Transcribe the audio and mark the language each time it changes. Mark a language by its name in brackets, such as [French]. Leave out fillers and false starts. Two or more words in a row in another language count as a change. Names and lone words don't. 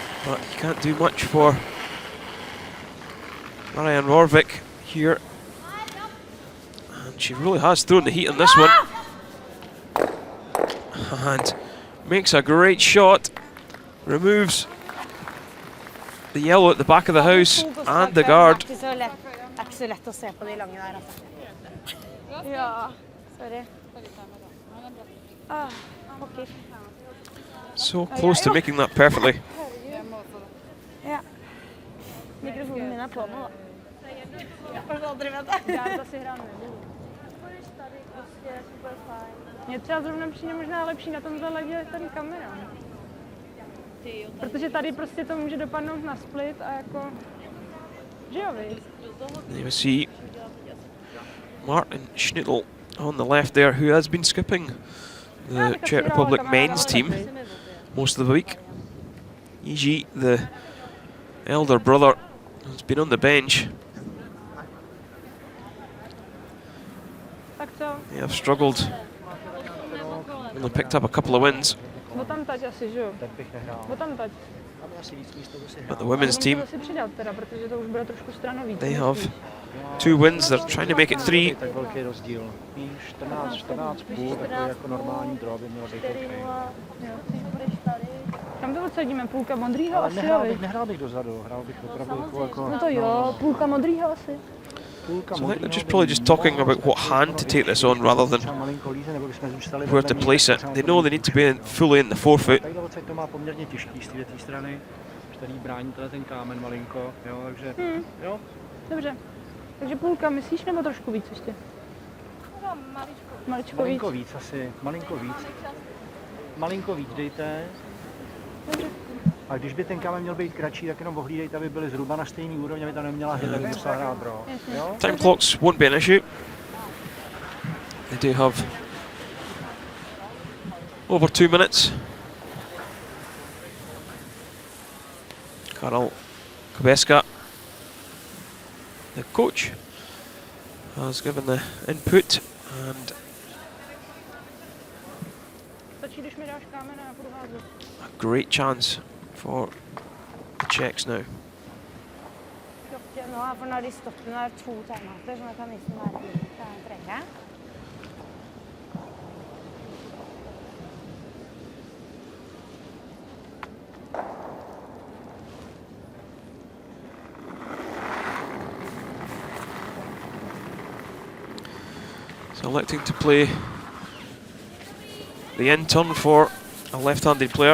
[English] But you can't do much for Marianne Rorvik here. And she really has thrown the heat on this one. And makes a great shot. Removes the yellow at the back of the house and the guard. [Norwegian] Det er ikke så lett å se på de lange der, altså. Ja, [English] sorry. Okay. So close to making that perfectly. [Norwegian] Ja. Mikrofonen min er på nå, da. For så dere vet det. [Czech] Mě třeba zrovna přijde možná lepší na tomto ledě tady kamera. Protože tady prostě to může dopadnout na split a jako... Že jo, víš? [English] You see Martin Schnittel on the left there, who has been skipping the Czech Republic men's team most of the week. E.G., the elder brother, has been on the bench. They have struggled. Only picked up a couple of wins. But the women's team, they have 2 wins. They're trying to make it 3. [Czech] Kam to odsadíme? Půlka modrýho asi, Nehrál bych dozadu, hrál bych opravdu jako... No to jo, půlka modrýho asi. [English] So I think they're just probably just talking about what hand to take this on rather than where to place it. They know they need to be fully in the forefoot. [Czech] To má poměrně těžký z té strany, který brání ten kámen malinko, jo, takže jo. Dobře. Takže půlka myslíš, nebo trošku víc ještě? Maličko víc. Malinko víc asi, malinko víc. Malinko víc dejte. Dobře. A když by ten kámen měl být kratší, tak jenom ohlídejte, aby byly zhruba na stejný úrovni, aby tam neměla hit, tak by musela hrát draw. [English] Time clocks won't be an issue. They do have over 2 minutes. Karol Kubeska, the coach, has given the input, and a great chance for the Czechs now. [Norwegian] Nå for når de stopper, nå er det 2 timeouter, så nå kan liksom være trenge. [English] So electing to play the end turn for a left-handed player.